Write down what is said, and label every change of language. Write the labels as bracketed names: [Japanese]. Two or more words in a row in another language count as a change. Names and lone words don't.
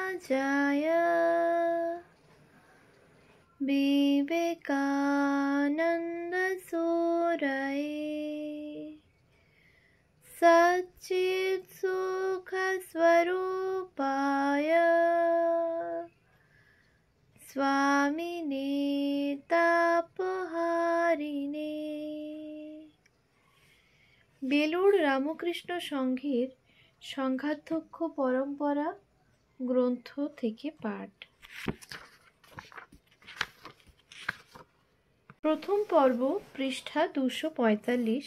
[Sanskrit] जय विवेकानंद सूरये सच्चित् सुख स्वरूपाय स्वामिने तापहारिणे। [Bangla] বেলুড় রামকৃষ্ণ সংঘের সংঘাধ্যক্ষ পরম্পরা গ্রন্থ থেকে পাঠ। প্রথম পর্ব, পৃষ্ঠা 245।